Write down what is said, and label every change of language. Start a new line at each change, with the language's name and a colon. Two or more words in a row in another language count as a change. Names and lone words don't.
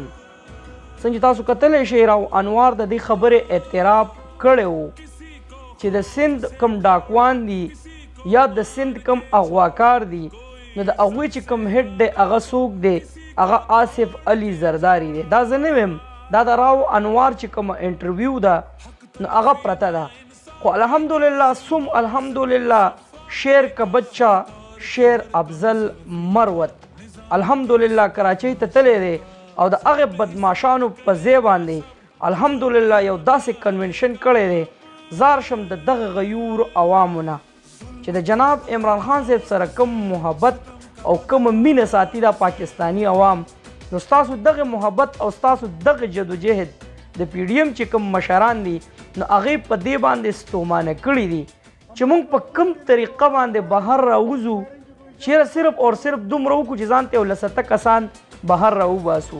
Pashto: څنګه چې تاسو کتلی شئ راو انوار د دې خبرې اعتراف کړی و چې د سند کم ډاکوان دي یا د سند کم اغواکار دي نو د هغوی چې کم هډ دی هغه څوک دی هغه آصف علي زرداری دی. دا زه نه ویم دا د راو انوار چې کومه انټرویو ده نو هغه پرته ده. خو الحمدلله سم الحمدلله
Urdu: شیر کا بچہ
Pashto: شیر افضل مروت الحمدلله کراچۍ ته تللی دی او د هغې بدماشانو په ځای باندې الحمدلله یو داسې کنونشن کړی دی. زار شم د دغه غیور عوامو نه چې د جناب عمران خان صاحب سره کوم محبت او کوم مینه ساتي دا پاکستانی عوام نو ستاسو دغه محبت او ستاسو دغه جدوجهد د پی ډي ایم چې کوم مشران دي نو هغې په دې باندې ستومانه کړي دي چې موږ په کوم طریقه باندې بهر راوځو چیرې صرف او صرف دومره وکړو چې ځان ته یو لسته کسان بهر راوباسو.